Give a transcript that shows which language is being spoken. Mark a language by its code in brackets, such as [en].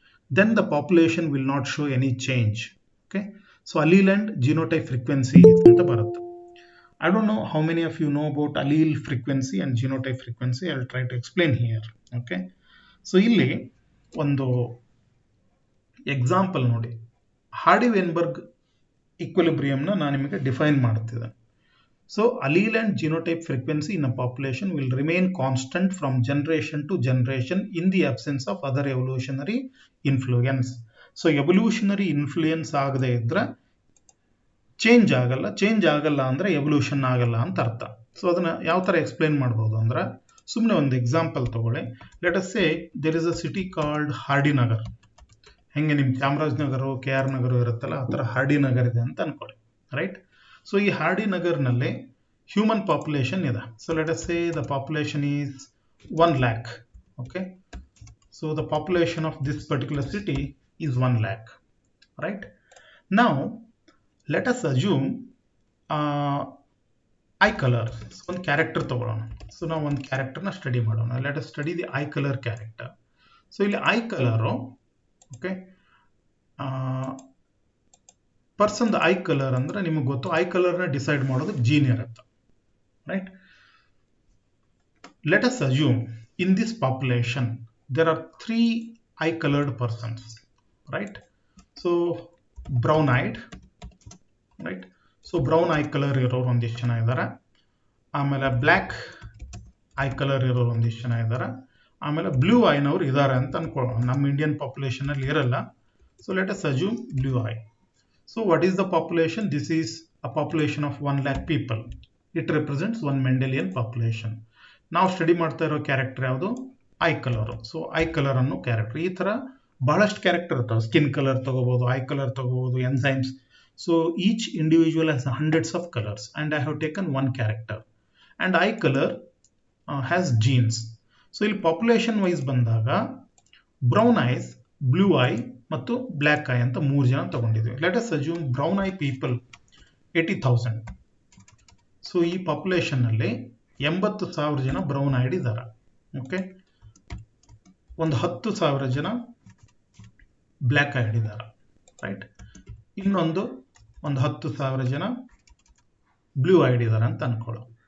[en] then the population will not show any change. Okay, so allele and genotype frequency [kn] anta barutte. [en] I don't know how many of you know about allele frequency and genotype frequency. I'll try to explain here. [kn] Okay, so ಇಲ್ಲಿ ಒಂದು example ನೋಡಿ, ಹಾರ್ಡಿ-ವೆನ್ಬರ್ಗ್ ಈಕ್ವಿಲಿಬ್ರಿಯಂನ ನಾನು ನಿಮಗೆ define ಮಾಡ್ತಿದ್ದೆ. [en] So allele and genotype frequency in a population will remain constant from generation to generation in the absence of other evolutionary influence. [kn] So evolutionary influence ಆಗದೆ ಇದ್ರೆ change ಆಗಲ್ಲ ಅಂದ್ರೆ ಎವಲ್ಯೂಷನ್ ಆಗಲ್ಲ ಅಂತ ಅರ್ಥ. ಸೊ ಅದನ್ನ ಯಾವ ತರ ಎಕ್ಸ್ಪ್ಲೇನ್ ಮಾಡ್ಬೋದು ಅಂದ್ರೆ, ಸುಮ್ಮನೆ ಒಂದು ಎಕ್ಸಾಂಪಲ್ ತಗೊಳ್ಳಿ. [en] let us say there is a city called [kn] ಹಾರ್ಡಿನಗರ್. ಹೆಂಗೆ ನಿಮ್ ಚಾಮರಾಜನಗರ, KR ನಗರ ಇರುತ್ತಲ್ಲ, ಆ ತರ ಹಾರ್ಡಿನಗರ್ ಇದೆ ಅಂತ ಅನ್ಕೊಳ್ಳಿ, ರೈಟ್? [en] so [kn] ಈ ಹಾರ್ಡಿನಗರ್ನಲ್ಲಿ ಹ್ಯೂಮನ್ ಪಾಪ್ಯುಲೇಷನ್ ಇದೆ. [en] So let us say the population is 1 lakh. Okay, so the population of this particular city is 1 lakh, right? Now let us assume eye color. So one character [kn] ತಗೊಳ್ಳೋಣ. [en] so [kn] ನಾವು ಒಂದು ಕ್ಯಾರೆಕ್ಟರ್ನ study ಮಾಡೋಣ. [en] let us study the eye color character. [kn] So ಇಲ್ಲಿ I colour, okay, person I colour ಅಂದ್ರೆ ನಿಮಗೆ ಗೊತ್ತು, I ಕಲರ್ನ decide ಮಾಡೋದು ಜೀನ್ ಇರುತ್ತೆ, right? [en] let us assume in this population there are 3 eye colored persons, right? So brown eyed, right? [kn] So brown I colour ಇರೋರು ಒಂದಿಷ್ಟು ಜನ ಇದ್ದಾರೆ, ಆಮೇಲೆ ಬ್ಲ್ಯಾಕ್ ಐ ಕಲರ್ ಇರೋರು ಒಂದಿಷ್ಟು ಜನ ಇದ್ದಾರೆ, ಆಮೇಲೆ ಬ್ಲೂ ಐನವ್ರು ಇದ್ದಾರೆ ಅಂತ ಅನ್ಕೊಳ್ಳೋಣ. ನಮ್ಮ ಇಂಡಿಯನ್ ಪಾಪ್ಯುಲೇಷನ್ ಅಲ್ಲಿ ಇರಲ್ಲ. [en] So let us assume blue eye. So what is the population? This is a population of 1 lakh people. It represents 1 Mendelian population. [kn] ನಾವು ಸ್ಟಡಿ ಮಾಡ್ತಾ ಇರೋ ಕ್ಯಾರೆಕ್ಟರ್ ಯಾವುದು? I colour. So I colour ಅನ್ನೋ character. ಈ ತರ ಬಹಳಷ್ಟು ಕ್ಯಾರೆಕ್ಟರ್ ಇರ್ತಾವೆ. Skin colour ತಗೋಬಹುದು, ಐ ಕಲರ್ ತಗೋಬಹುದು, enzymes. [en] So each individual has hundreds of colors, and I have taken one character. And eye color has genes. [kn] So ಇಲ್ಲಿ population wise ಬಂದಾಗ brown eyes, blue eye ಮತ್ತು black eye ಅಂತ 3 ಜನ ತಗೊಂಡಿದ್ವಿ. [en] Let us assume brown eye people 80,000. [kn] So ಈ population ಅಲ್ಲಿ 80,000 ಜನ brown ಐಡ್ ಇದ್ದಾರೆ. Okay, ಒಂದು 10,000 ಜನ ಬ್ಲ್ಯಾಕ್ ಐಡ್ ಇದ್ದಾರೆ, ರೈಟ್? ಇನ್ನೊಂದು 10,000 ಜನ ಬ್ಲೂ ಐಡ್ ಇದ್ದಾರೆ ಅಂತ ಅನ್ಕೊಳ್ಳೋ.